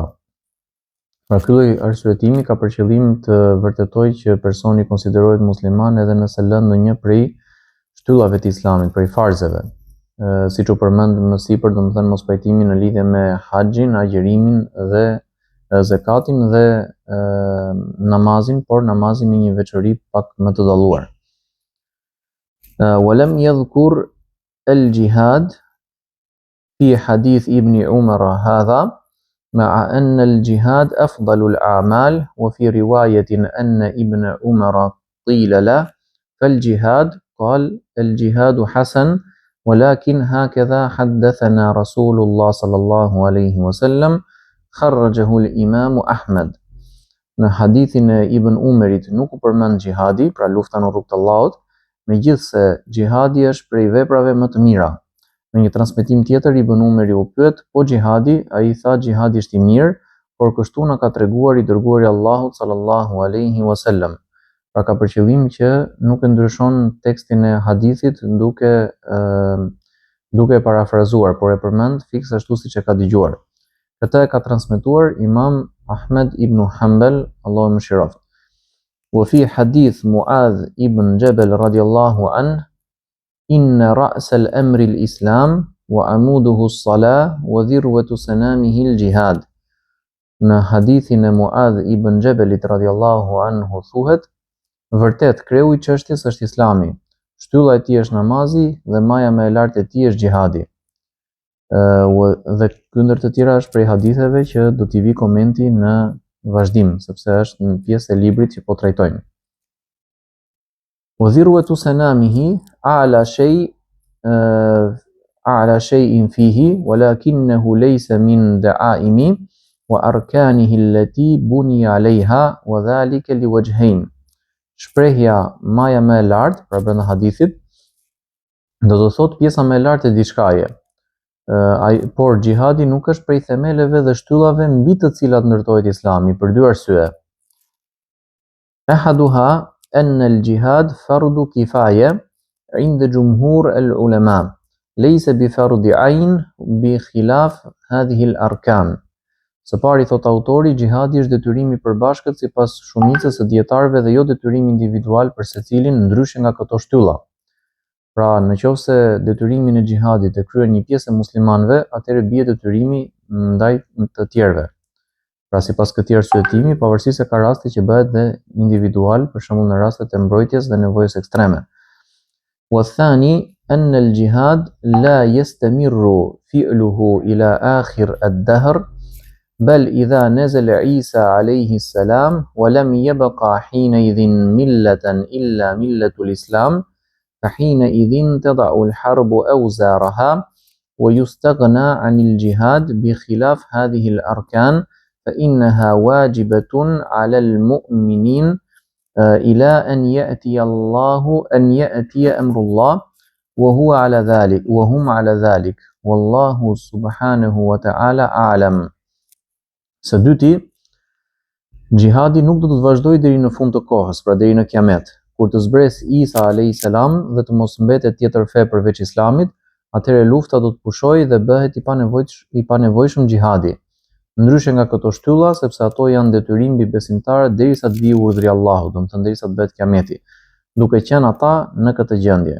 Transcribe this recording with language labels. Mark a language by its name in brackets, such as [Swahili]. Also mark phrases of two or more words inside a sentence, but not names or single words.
[Albanian] Pra ky lloj arsyetimi ka për qëllim të vërtetojë që personi konsiderohet musliman edhe nëse lën ndonjë prej shtyllave të Islamit, prej farzeve. Siç u përmend më sipër, domethënë mos pajtimi në lidhje me haxhin, agjërimin dhe zakatin dhe namazin, por namazi me një veçori pak më të dalluar. [Arabic] ولم يذكر الجهاد في حديث ابن عمر هذا مع أن الجهاد أفضل الأعمال وفي رواية أن ابن عمر قيل له فالجهاد قال الجهاد حسن ولكن هكذا حدثنا رسول الله صلى الله عليه وسلم خرجه الإمام أحمد. [Albanian] Në hadithin e Ibn Umerit nuk u përmend gjihadi, pra lufta në rrugt të Allahut, megjithse gjihadi është prej veprave më të mira. Në një transmetim tjetër Ibn Umeri u pyet, po gjihadi? Ai tha gjihadi është i mirë, por kështu na ka treguar i dërguari i Allahut [Arabic] صلى الله عليه وسلم. [Albanian] Pra ka për qëllim që nuk e ndryshon tekstin e hadithit duke e parafrazuar, por e përmend fiks ashtu siç e ka dëgjuar. Këtë e ka transmetuar Imam Ahmed ibn Hanbal, Allahu mëshiroft. [Arabic] وفي حديث معاذ ابن جبل رضي الله عنه إن رأس الأمر الإسلام وعموده الصلاة وذروة سنامه الجهاد. [Albanian] Në hadithin e Muadh ibn Jabalit [Arabic] رضي الله عنه [Albanian] thuhet, vërtet kreu i çështjes është Islami, shtylla e tij është namazi dhe maja më e lartë e tij është gjihadi. Dhe këndër të tjera është prej haditheve që do t'i vi komenti në vazhdim, sepse është në pjesë e librit që po trajtojmë. [Arabic] وذروة سنامه أعلى شيء فيه ولكنه ليس من دعائم وأركانه التي بني عليها وذلك لوجهين. [Albanian] Shprehja maja më e lartë, pra brenda hadithit, do të thotë pjesa më e lartë e diçkaje. Por gjihadi nuk është prej themeleve dhe shtyllave mbi të cilat ndërtohet Islami për dy arsye. [Arabic] Ahaduha أن الجهاد فرض كفاية عند جمهور العلماء ليس بفرض عين بخلاف هذه الأركان. [Albanian] Së pari thot autori, gjihadi është detyrim i përbashkët sipas shumicës së dietarëve dhe jo detyrim individual për secilin, ndryshe nga këto shtylla. Pra, nëse detyrimi në gjihadit e kryen një pjesë e muslimanëve, atëherë bie detyrimi ndaj të tjerëve. Pra sipas këtij arsyetimi, pavarësisht se ka raste që bëhet dhe individual, për shembull në rastet e mbrojtjes dhe nevojës ekstreme. [Arabic] والثاني أن الجهاد لا يستمر فعله إلى آخر الدهر بل إذا نزل عيسى عليه السلام ولم يبقى حينئذ ملة إلا ملة الإسلام فحينئذ تضع الحرب أوزارها ويستغنى عن الجهاد بخلاف هذه الأركان فإنها واجبة على المؤمنين إلى أن يأتي أمر الله وهو على ذلك وهم على ذلك والله سبحانه وتعالى أعلم. [Albanian] Së dyti, gjihadi nuk do të vazhdojë deri në fund të kohës, pra deri në kiamet. Kur të zbres Isa [Arabic] عليه السلام [Albanian] dhe të mos mbetet tjetër fe përveç Islamit, atëherë lufta do të pushojë dhe bëhet i panevojshëm gjihadi. Ndryshe nga këto shtylla, sepse ato janë detyrim mbi besimtarët derisa të vijë urdhri i Allahut, domethënë derisa të bëhet kiameti, duke qenë ata në këtë gjendje.